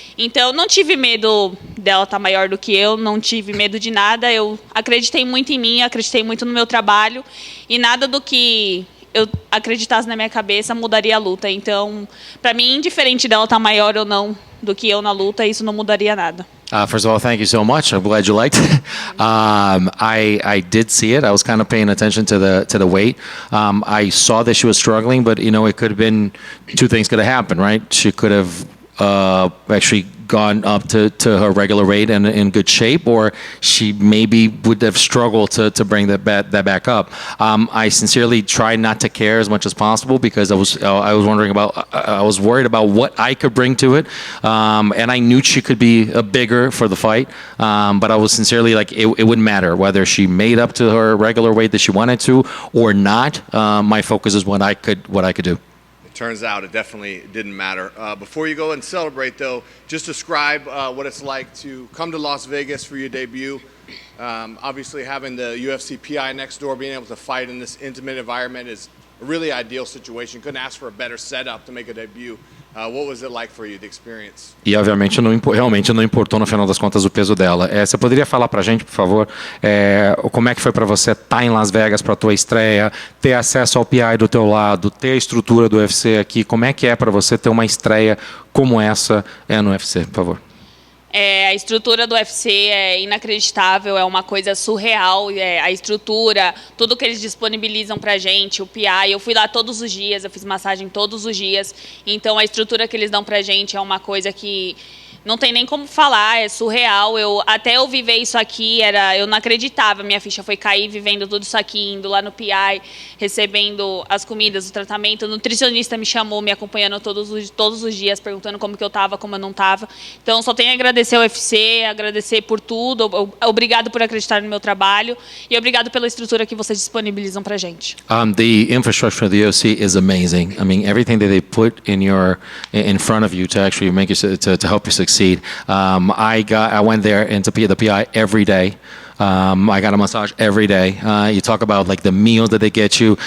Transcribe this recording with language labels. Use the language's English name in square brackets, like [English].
[Portuguese] Então, não tive medo dela estar maior do que eu, não tive medo de nada. Eu acreditei muito em mim, acreditei muito no meu trabalho, e nada do que eu acreditasse na minha cabeça mudaria a luta. Então, para mim, indiferente dela estar maior ou não do que eu na luta, isso não mudaria nada. [English] First of all, thank you so much. I'm glad you liked it. I did see it. I was kind of paying attention to the weight. I saw that she was struggling, but it could have been two things could have happened, right? She could have actually gone up to her regular weight and in good shape, or she maybe would have struggled to bring that back up. I sincerely tried not to care as much as possible because I was worried about what I could bring to it, and I knew she could be bigger for the fight, but I was sincerely like it wouldn't matter whether she made up to her regular weight that she wanted to or not. My focus is what I could do. Turns out it definitely didn't matter. Before you go and celebrate, though, just describe what it's like to come to Las Vegas for your debut. Obviously, having the UFC PI next door, being able to fight in this intimate environment is a really ideal situation. Couldn't ask for a better setup to make a debut. What was it like for you, the experience? [Portuguese] E obviamente realmente não importou no final das contas o peso dela. Você poderia falar pra gente, por favor, como é que foi para você estar em Las Vegas para a tua estreia, ter acesso ao PI do teu lado, ter a estrutura do UFC aqui, como é que é para você ter uma estreia como essa no UFC, por favor? A estrutura do UFC é inacreditável, é uma coisa surreal. A estrutura, tudo que eles disponibilizam pra gente, o PI, eu fui lá todos os dias, eu fiz massagem todos os dias. Então a estrutura que eles dão pra gente é uma coisa que não tem nem como falar, é surreal. Até eu viver isso aqui, eu não acreditava. Minha ficha foi cair vivendo tudo isso aqui, indo lá no PI, recebendo as comidas, o tratamento. O nutricionista me chamou, me acompanhando todos os dias, perguntando como que eu estava, como eu não estava. Então, só tenho a agradecer ao UFC, agradecer por tudo. Obrigado por acreditar no meu trabalho e obrigado pela estrutura que vocês disponibilizam para a gente. [English] The infrastructure of the UFC is amazing. I mean, everything that they put in front of you to actually make you to help you succeed. I went there into the PI every day. I got a massage every day. You talk about like the meals that they get you.